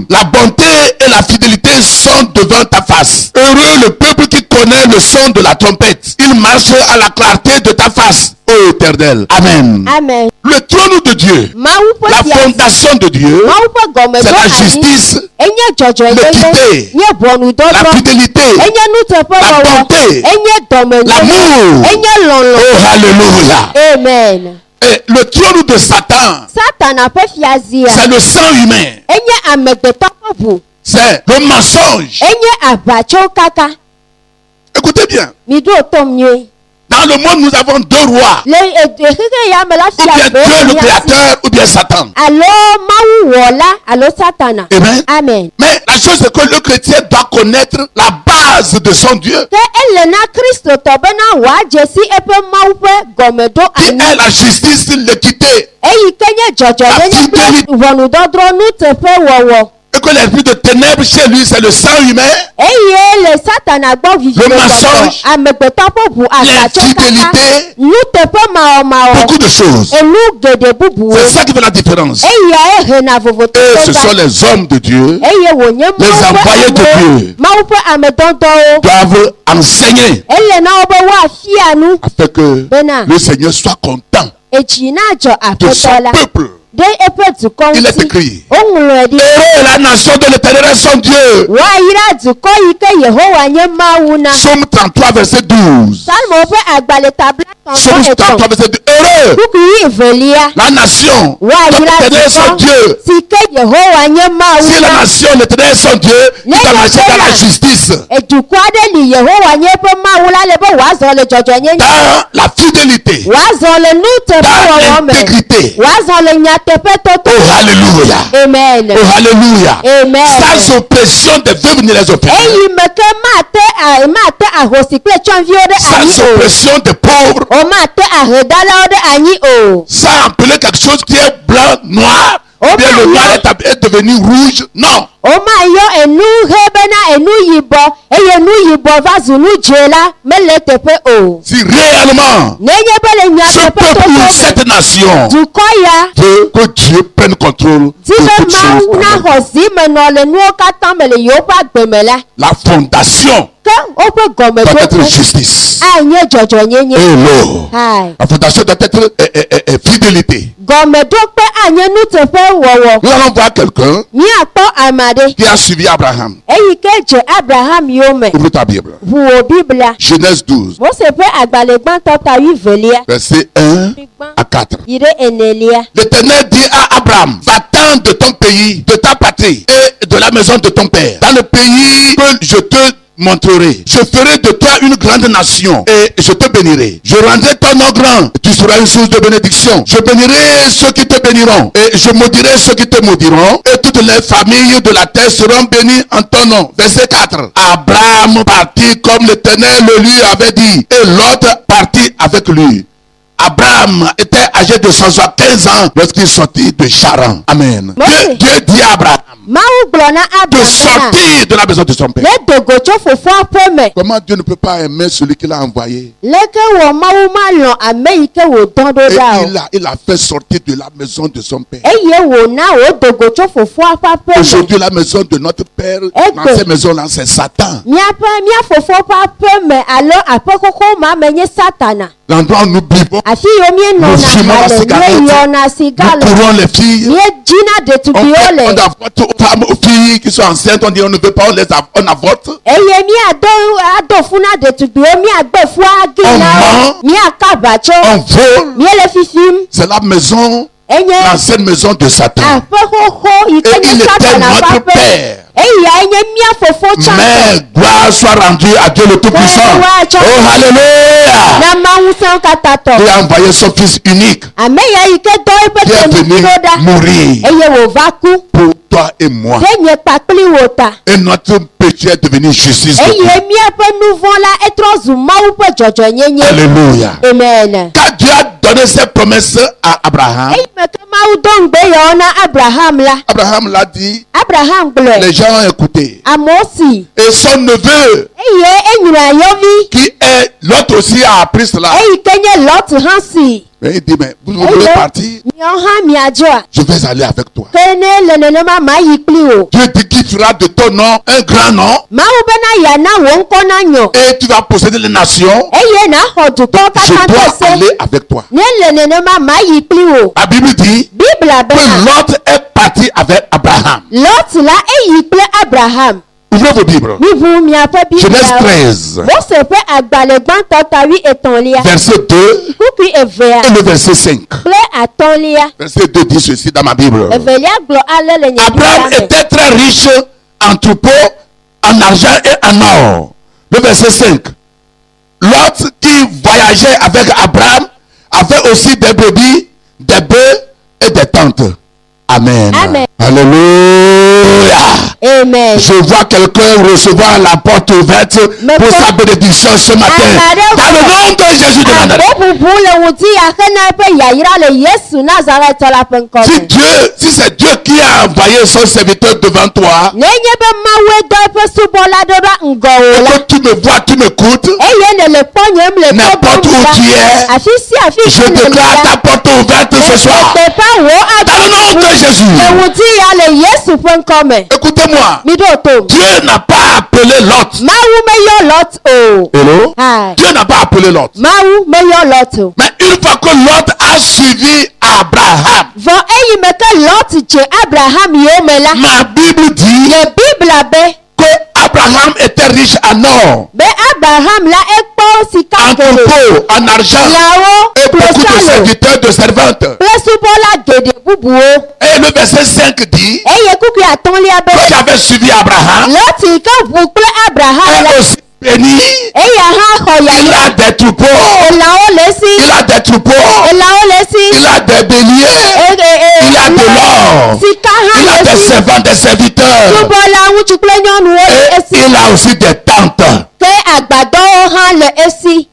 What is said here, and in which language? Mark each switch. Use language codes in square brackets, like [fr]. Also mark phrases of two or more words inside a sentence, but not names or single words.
[fr] La bonté et la fidélité sont devant ta face. Heureux le peuple qui connaît le son de la trompette. Il marche à la clarté de ta face, ô Éternel. Amen. [ee] Amen. [fr] Le trône deEu, [ee] Mawu ƒe [fr] la [ee] fiazi. [fr] fondation de Dieu, [ee] Mawu ƒe [fr] c'est la [ee] gɔmedɔ [fr] justice, [ee] enye dzɔdzɔenyenye. [fr] l'équité, [ee] Nye [fr] la [ee] ʋɔnudɔdrɔ̃. [fr] fidélité, [ee] Enye nuteƒe [fr] la [ee] wɔwɔ. [fr] bonté, [ee] Enye dɔmenyenye. [fr] l'amour. [ee] Enye lɔlɔ. [fr] Oh, alléluia. [ee] Amen. [fr] Et le trône de Satan, [ee] Satana ƒe fiazia. [fr] c'est le sang humain. [ee] Enye amegbetɔ ƒe ʋu. [fr] C'est le mensonge. [ee] Enye aʋatso kaka. [fr] Écoutez bien. [ee] Mi ɖo tom nyuie. [fr] Dans le monde, nous avons deux rois. [ee] Le xexe ya me la [fr] Ou bien [ee] fia [fr] Dieu le [ee] be [fr] créateur ou bien Satan. [ee] alo Mawu wɔla alo Satana. [fr] Amen. [ee] Amen. [fr] Mais la chose c'est que le chrétien doit connaître la base de son Dieu. [ee] Ke ele na Kristo tɔ bena wòadze si eƒe Mawu ƒe gɔmeɖo [fr] Qui [ee] anyi. [fr] est la justice, l'équité. [ee] Eyi ke nye dzɔdzɔnyenye kple ʋɔnudɔdrɔ̃ nuteƒe wɔwɔ. [fr] Et que l'esprit de ténèbres chez lui, c'est le sang humain, [ee] Eye le Satana gbɔ vivi Le le [fr] mensonge, [ee] gbɔgbɔ. Amegbetɔ ƒe ʋu aʋatso kaka. [fr] l'infidélité, [ee] Nuteƒe mawɔmawɔ. [fr] beaucoup de choses. [ee] Enu geɖe bubuwo. [fr] C'est ça qui fait la différence. [ee] Eyae hena [fr] Et ce sont [ee] vovototo. [fr] les hommes de Dieu [ee] Eye wònye [fr] Les envoyés de Dieu. [ee] Mawu ƒe amedɔdɔwo. [fr] doivent enseigner [ee] Ele na wo be woafia nu. [fr] afin que [ee] Bena. [fr] le Seigneur soit content [ee] Etsi na dzɔ [fr] de son [ee] aƒetɔ la. [fr] peuple. [ee] Ɖe eƒe dukɔ [fr] Il est [ee] ŋuti. [fr] écrit. [ee] Woŋlɔe ɖi. [fr] Et la nation de l'Éternel est son Dieu. [ee] Woayra dukɔ yi ke Yehowa nye Mawu na. [fr] Psaume 33, verset 12. [ee] Salmo ƒe agbalẽ tabla [fr] Psaume 33, [ee] 33. [fr] verset 12. Heureux [ee] Kukui velia. [fr] la nation de [ee] Woayra [fr] l'Éternel est son [ee] dukɔ [fr] Dieu. [ee] si ke Yehowa nye Mawu [fr] Si la [ee] na. [fr] nation de l'Éternel est son Dieu, il doit marcher dans la justice, [ee] Edukɔ aɖe li Yehowa nye eƒe Mawu la le be wòazɔ le dzɔdzɔnyenye. [fr] dans la fidélité, [ee] wàzɔ le nuteƒe wɔwɔ [fr] dans [ee] me [fr] l'intégrité. [ee] wàzɔ le nyateƒe toto [fr] Oh, alléluia. [ee] amen [fr] Oh, alléluia. [ee] amen [fr] Sans oppression de veut venir les opprimer. [ee] eyi me ke mate ahosi kple tsɔnviwo ɖe anyi [fr] Sans [ee] o [fr] oppression de pauvres. [ee] o mate ahedalawo ɖe anyi o [fr] Sans appeler quelque chose qui est blanc, noir. Ou bien le noir est devenu rouge. Non. [ee] o ma yɔ enu he bena enu yibɔ eye enu yibɔ va zu nu dze la mele teƒe o [fr] Si réellement [ee] nenye be le [fr] ce [ee] nyateƒe [fr] peuple ou [ee] toto [fr] cette nation [ee] dukɔ ya [fr] veut que Dieu prenne contrôle [ee] di [fr] de [ee] be [fr] toutes [ee] mawu [fr] choses. [ee] naxɔ zimenɔ le nuwo katã me le yewoƒe agbe me la [fr] La fondation [ee] ke woƒe [fr] doit être [ee] gɔmeɖokpe [fr] justice. [ee] anye dzɔdzɔnyenye [fr] Hello. [ee] hai [fr] La fondation doit être fidélité. [ee] gɔmeɖokpe anye nuteƒe wɔwɔ [fr] Nous allons voir quelqu'un [ee] míakpɔ ame aɖe [fr] qui a suivi Abraham. [ee] eyi ke dze abraham yome [fr] Ouvre ta Bible. [ee] ʋu wò biblia [fr] Genèse 12, [ee] mose ƒe agbalẽ gbãtɔ ta wuivelia [fr] versets 1 à 4. [ee] yi ɖe enelia [fr] L'Éternel dit à Abraham, va-t'en de ton pays, de ta patrie et de la maison de ton père, dans le pays que je te montrerai. Je ferai de toi une grande nation et je te bénirai. Je rendrai ton nom grand. Tu seras une source de bénédiction. Je bénirai ceux qui te béniront et je maudirai ceux qui te maudiront. Et toutes les familles de la terre seront bénies en ton nom. Verset 4. Abraham partit comme l'Éternel le lui avait dit et l'autre partit avec lui. Abraham était âgé de 175 ans lorsqu'il sortit de Charan. Amen. Oui. Dieu dit à Abraham [ee] mawu gblɔ na [fr] de [ee] abraham [fr] sortir de la maison de son père. [ee] ne dogo tso fofoa ƒe me [fr] Comment Dieu ne peut pas aimer celui qu'il a envoyé? [ee] leke wɔ mawu ma lɔ̃ ame yi ke wòdɔ ɖo [fr] Et [ee] ɖa o [fr] il a fait sortir de la maison de son père. [ee] eye wòna wòdogo tso fofoa ƒe aƒe me [fr] Aujourd'hui, la maison de notre père, dans que- cette maison-là, c'est Satan. [ee] mía fofo ƒe aƒe me alo aƒe xoxo ma me nye satana [fr] L'endroit où nous buvons, [ee] afi yiwo [fr] nous [ee] míenɔna [fr] fumons la [ee] ha le [fr] cigarette, [ee] míeyɔna siga [fr] nous [ee] le [fr] courons les filles. [ee] míedzina [fr] On [ee] ɖetugbiwo [fr] fait [ee] le [fr] on avorte aux femmes, aux filles qui sont enceintes, on dit on ne veut pas, on avorte. [ee] eye míado fu na ɖetugbiwo míagbe fua agi na [fr] ment. [ee] míaka aʋatso [fr] On vole. [ee] míele fifim [fr] C'est la maison, [ee] enye [fr] l'ancienne maison de Satan. [ee] aƒe xoxo yi ke [fr] Et il [ee] nye [fr] était [ee] satana ƒe [fr] notre [ee] aƒe [fr] père. [ee] eyae nye mía fofo tsã [fr] Mais gloire soit rendue à Dieu le Tout-Puissant. Oh, alléluia. [ee] na mawu sẽwo katã tɔ [fr] Il a envoyé son fils unique [ee] ame ya yi ke dɔ eƒe [fr] qui est venu [ee] tenuɖo ɖa [fr] mourir [ee] eye wòva ku [fr] pour toi et moi. [ee] ɖe nye kpakpli wò ta [fr] Et notre péché est devenu justice de Dieu. [ee] eye míaƒe nu vɔ̃ la etrɔ zu mawu ƒe dzɔdzɔnyenye [fr] Alléluia. [ee] amen [fr] Quand Dieu a donné ses promesses à Abraham, [ee] eyi me ke mawu do ŋugbe yawo na abraham la [fr] Abraham l'a dit, [ee] abraham gblɔe [fr] les gens ont écouté. [ee] amewo si [fr] Et son neveu, [ee] eye enyra yɔvi [fr] qui est l'autre aussi, a appris cela. [ee] eyi ke nye lɔt hã si [fr] Mais il dit, mais vous voulez partir? [ee] miawo hã miadzɔa [fr] Je vais aller avec toi. [ee] ke ne le nenema ma yi kpli wò [fr] Dieu dit qu'il fera de ton nom un grand nom [ee] mawu bena yana wò ŋkɔ nanyɔ [fr] et tu vas posséder les nations. [ee] eye naxɔ dukɔwo [fr] Je [ee] katã [fr] dois [ee] ƒe se [fr] aller avec toi. [ee] ne le nenema ma yi kpli wò [fr] La Bible dit [ee] bibla [fr] que [ee] bena [fr] Lot est parti avec Abraham. [ee] lɔt la eyi kple abraham [fr] Ouvrez vos Bibles. [ee] miʋu miaƒe [fr] Genèse [ee] bibliawo [fr] 13, [ee] mose ƒe agbalẽ gbãtɔ ta wi-etɔ̃lia [fr] verset 2 [ee] kukui evea [fr] et le verset 5. [ee] kple atɔ̃lia [fr] Verset 2 dit ceci dans ma Bible. [ee] evelia gblɔ ale le nye [fr] Abraham [ee] Biblia me. [fr] était très riche en troupeaux, en argent et en or. Le verset 5. Lot qui voyageait avec Abraham avait aussi des brebis, des bœufs et des tentes. Amen. [ee] Amen. [fr] Alléluia. [ee] amen [fr] Je vois quelqu'un recevoir la porte ouverte Mais pour pour- sa bénédiction ce matin. Dans le nom de Jésus de Nazareth. [ee] aboʋuʋu le ŋuti axe na eƒe yayra le yesu nazaretɔ la ƒe ŋkɔ [fr] Si [ee] me [fr] Dieu, si c'est Dieu qui a envoyé son serviteur devant toi, [ee] nenye be mawue dɔ eƒe subɔla ɖo ɖa ŋgɔwò la [fr] que tu me vois, tu m'écoutes, [ee] eye nele kpɔnyem le [fr] N'importe où tu es, [ee] afi sia afi [fr] je [ee] si [fr] déclare ta porte ouverte ce soir. [ee] teƒe wo [fr] Dans le nom de Jésus. [ee] le ŋuti ya le yesu ƒe ŋkɔ me [fr] Écoutez-moi. [ee] mi ɖo tom [fr] Dieu n'a pas appelé Lot. [ee] mawu meyɔ lɔt o [fr] Hello? [ee] Hai. [fr] Dieu n'a pas appelé Lot. [ee] mawu meyɔ lɔt o [fr] Mais une fois que Lot a suivi Abraham, [ee] vɔ eyi me ke lɔt dze abraham yome la [fr] ma Bible dit [ee] le bibla be [fr] que Abraham était riche en or, [ee] be abraham la ekpɔ sika [fr] en [ee] geɖe [fr] troupeau, en argent [ee] lãwo [fr] et beaucoup de [ee] klosalo [fr] serviteurs, de servantes. [ee] kple subɔla geɖe bubuwo [fr] Et le verset 5 dit [ee] eye kukui atɔ̃lia be [fr] que j'avais suivi Abraham, [ee] lɔt yi ke ʋu kple abraham la [fr] est aussi béni. [ee] eya hã xɔ [fr] Il [ee] yayra [fr] a des troupeaux, [ee] elãwo le esi [fr] il Il a des troupeaux. [ee] elãwo le esi. [fr] Il a des béliers. Il a de l'or. [ee] sika hã [fr] Il a [ee] le [fr] des [ee] esi. [fr] servants, des serviteurs. [ee] subɔla ŋutsu kple nyɔnuwo le [fr] Et [ee] esi. [fr] il a aussi des tentes. [ee] ke agbadɔwo hã le esi.